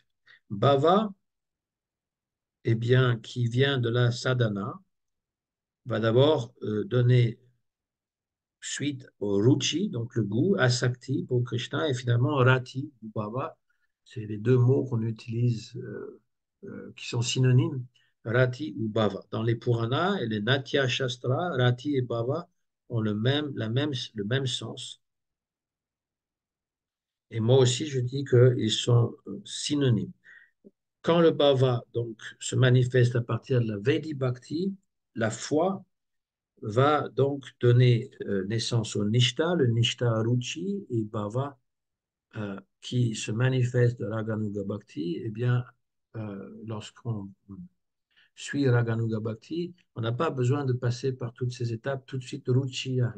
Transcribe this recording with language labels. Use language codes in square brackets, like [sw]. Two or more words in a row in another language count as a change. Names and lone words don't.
[fr] Bhava, eh bien, qui vient de la sadhana, va d'abord donner suite au ruchi, donc le goût, asakti pour Krishna, et finalement rati ou bhava. C'est les deux mots qu'on utilise qui sont synonymes, rati ou bhava. Dans les Puranas et les Natya Shastra, rati et bhava ont le même sens. Et moi aussi, je dis qu'ils sont synonymes. Quand le bhava donc, se manifeste à partir de la [sa] वैधी भक्ति, [fr] la foi va donc donner naissance au Nishta, le [sa] निष्ठा रुचि [fr] et Bhava qui se manifeste de [sa] रागानुगा भक्ति, [fr] eh bien, lorsqu'on suit [sa] रागानुगा भक्ति, [fr] on n'a pas besoin de passer par toutes ces étapes, tout de suite Ruchi arrive.